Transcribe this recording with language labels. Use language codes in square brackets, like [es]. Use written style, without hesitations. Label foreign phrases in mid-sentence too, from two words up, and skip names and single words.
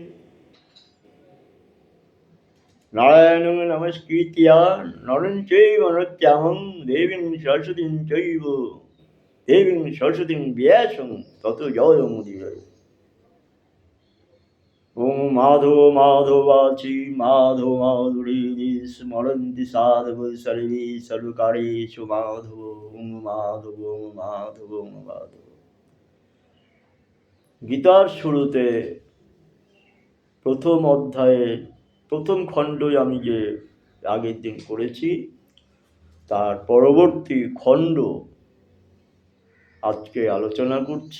[sa] नारायणं नमस्कृत्य नरं चैव नरोत्तमं देवीं सरस्वतीं व्यासं ततो जयमुदीरये। ॐ माधव माधवाची माधव माधुरी स्मरन्ति साधव सर्वे सर्वकारेषु माधव ओम माधव ओम माधव ओम माधव। [bn] গীতার শুরুতে প্রথম অধ্যায়ের প্রথম খণ্ডই আমি যে আগের দিন করেছি তার পরবর্তী খণ্ড আজকে আলোচনা করছি।